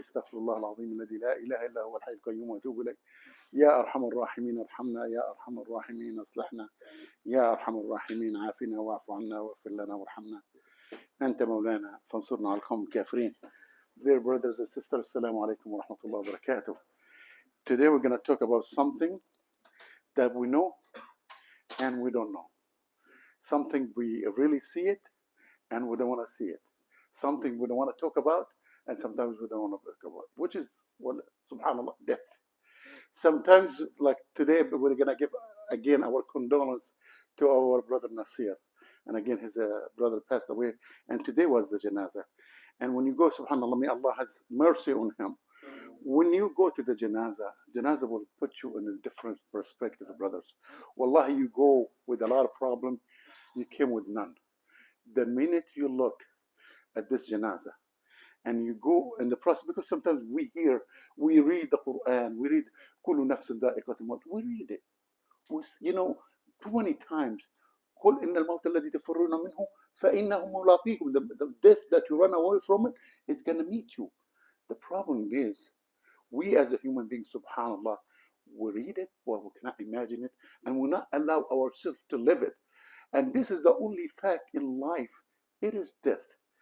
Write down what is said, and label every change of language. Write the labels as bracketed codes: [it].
[ar] استغفر الله العظيم الذي لا إله إلا هو الحي القيوم وأتوب إليه. يا أرحم الراحمين ارحمنا، يا أرحم الراحمين اصلحنا، يا أرحم الراحمين عافنا واعف عنا واغفر لنا وارحمنا، أنت مولانا فانصرنا على القوم الكافرين. [en] Dear brothers and sisters, Assalamu alaikum wa rahmatullahi wa barakatuh. Today we're going to talk about something that we know and we don't know. Something we really see it and we don't want to see it. Something we don't want to talk about and sometimes we don't want to talk about, which is, well, subhanAllah, death. Sometimes, like today, we're going to give again our condolence to our brother Nasir. And again, his brother passed away. And today was the janazah. And when you go, subhanAllah, may Allah has mercy on him. When you go to the janazah will put you in a different perspective, brothers. Wallahi, you go with a lot of problems, you came with none. The minute you look at this janazah, and you go in the process, because sometimes we read the Quran, we read [ar] كل نفس ذائقة الموت, [en] we read it, you know, 20 times. [ar] قل إن الموت الذي تفرون منه فإنه ملاقيكم. [en] The death that you run away from it is going to meet you. The problem is, we as a human being, subhanallah, we read it, well, we cannot imagine it, and we not allow ourselves to live it. And this is the only fact in life, it is death.